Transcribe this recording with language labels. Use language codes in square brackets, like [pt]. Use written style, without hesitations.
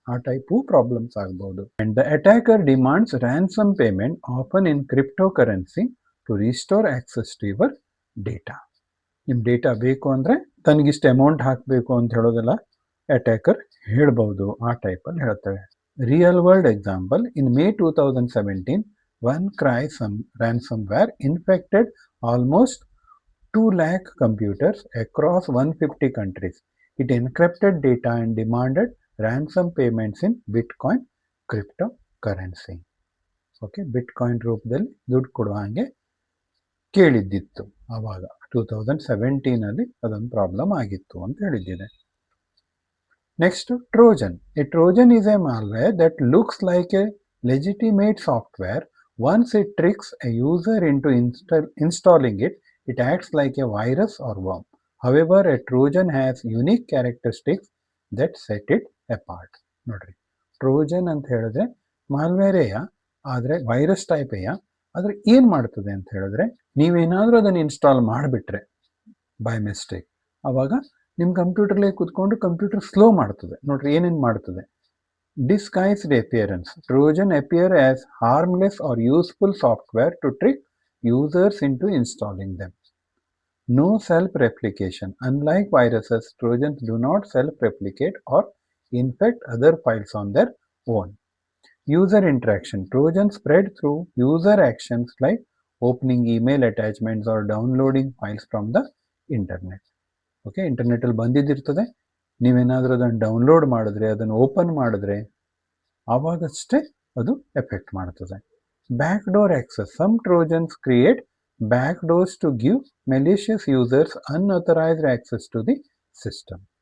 [kn] ಆ type problems ಆಗ್ಬೋದು. [en] And the attacker demands ransom payment often in crypto currency to restore access to your data. [kn] ನಿಮ್ಮ data ಬೇಕು ಅಂದರೆ ತನಗಿಷ್ಟು amount ಹಾಕಬೇಕು ಅಂತ ಹೇಳೋದೆಲ್ಲ ಅಟ್ಯಾಕರ್ ಹೇಳ್ಬೋದು, ಆ ಟೈಪಲ್ಲಿ ಹೇಳ್ತೇವೆ. [en] Real world example, in May 2017, OneCry ransomware infected almost 2 lakh computers across 150 countries. It encrypted data and demanded ransom payments in Bitcoin cryptocurrency. [kn] Okay, bitcoin ರೂಪದಲ್ಲಿ ದುಡ್ಡು ಕೊಡುವ ಹಾಗೆ ಕೇಳಿದ್ದಿತ್ತು. ಆವಾಗ 2017 ಅದೊಂದು ಪ್ರಾಬ್ಲಮ್ ಆಗಿತ್ತು ಅಂತ ಹೇಳಿದ್ದಿದೆ. [en] Next, Trojan. A Trojan is a malware that looks like a legitimate software. Once it tricks a user into installing it, it acts like a virus or worm. However, a Trojan has unique characteristics that set it apart. [kn] ನೋಡ್ರಿ, Trojan ಅಂತ ಹೇಳಿದ್ರೆ ಮಾಲ್ವೇರೆಯ, ಆದರೆ virus ಟೈಪೆಯ. ಆದರೆ ಏನು ಮಾಡ್ತದೆ ಅಂತ ಹೇಳಿದ್ರೆ, ನೀವೇನಾದರೂ ಅದನ್ನು ಇನ್ಸ್ಟಾಲ್ ಮಾಡಿಬಿಟ್ರೆ ಬೈ ಮಿಸ್ಟೇಕ್, ಆವಾಗ ನಿಮ್ಮ ಕಂಪ್ಯೂಟರ್ಲೇ ಕೂತ್ಕೊಂಡು ಕಂಪ್ಯೂಟರ್ ಸ್ಲೋ ಮಾಡ್ತದೆ. ನೋಡ್ರಿ ಏನೇನು ಮಾಡ್ತದೆ, [en] Disguised appearance. Trojan appear as harmless or useful software to trick users into installing them. No self-replication. Unlike viruses, Trojans do not self-replicate or infect other files on their own. User interaction. Trojans spread through user actions like opening email attachments or downloading files from the internet. [kn] Okay, ಇಂಟರ್ನೆಟ್ಟಲ್ಲಿ ಬಂದಿದ್ದಿರ್ತದೆ, ನೀವೇನಾದರೂ ಅದನ್ನು download ಮಾಡಿದ್ರೆ, ಅದನ್ನು open ಮಾಡಿದ್ರೆ ಆವಾಗಷ್ಟೇ ಅದು effect ಮಾಡ್ತದೆ. [en] Back door access. Some trojans create back doors to give malicious users unauthorised access to the system.